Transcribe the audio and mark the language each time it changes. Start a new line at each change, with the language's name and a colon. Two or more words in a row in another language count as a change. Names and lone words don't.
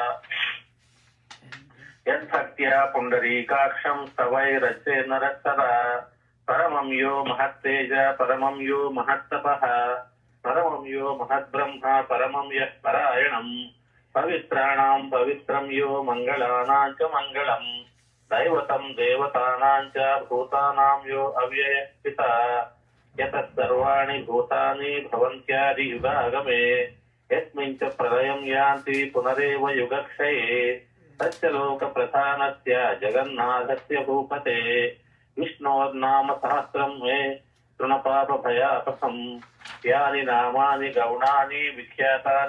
Sanskrit: యద్భక్త్యా పుండరీకాక్షం స్తవైరచ్చే నరస్తదా పరమం యో మహత్తేజ పరమం యో మహత్తపః పరమం యో మహద్బ్రహ్మ పరమం యః పరాయణం పవిత్రాణాం పవిత్రం యో మంగళానాం చ మంగళం దైవతం దేవతానాం చ భూతానాం యో అవ్యయః పితా యతః సర్వాణి భూతాని భవంత్యాది యుగాగమే यस्मिन् च प्रलयं यान्ति पुनरेव युगक्षये तस्य लोकप्रधानस्य जगन्नाथस्य भूपते विष्णोर्नाम सहस्रं मे तृणपापभयापहम् यानि नामानि गौणानि विख्यातानि